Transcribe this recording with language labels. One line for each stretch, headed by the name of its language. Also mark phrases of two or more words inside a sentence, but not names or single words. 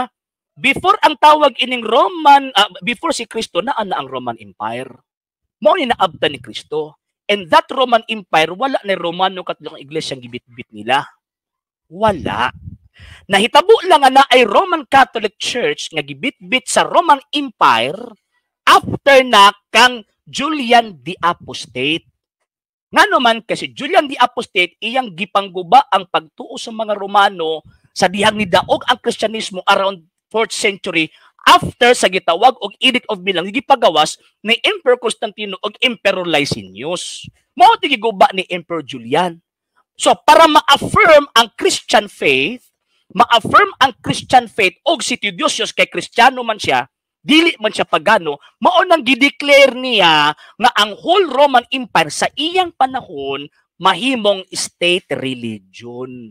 Cebuano: Before ang tawag ining Roman, before si Kristo naa na ang Roman Empire. Mao ni naabtan ni Kristo.
English: And that
Cebuano: Roman Empire wala na Romano Katolikong Iglesia ang gibit-bit nila. Wala. Nahitabo lang na ay Roman Catholic Church nga gibit-bit sa Roman Empire after na kang Julian the Apostate. Nga naman kasi Julian the Apostate iyang gipangguba ang pagtuo sa mga Romano sa dihang ni daog ang Kristyanismo
English: around 4th century
Cebuano: after sa gitawag og Edict of Milan gipagawas ni Emperor Constantino og Emperor Licinius. Mao ti giguba ni Emperor Julian. So para ma-affirm ang
English: Christian faith
Cebuano: og si Theodosius kay Kristiyano man siya, dili man siya pagano, mao nang gideclare niya nga ang whole Roman Empire sa iyang panahon mahimong
English: state religion.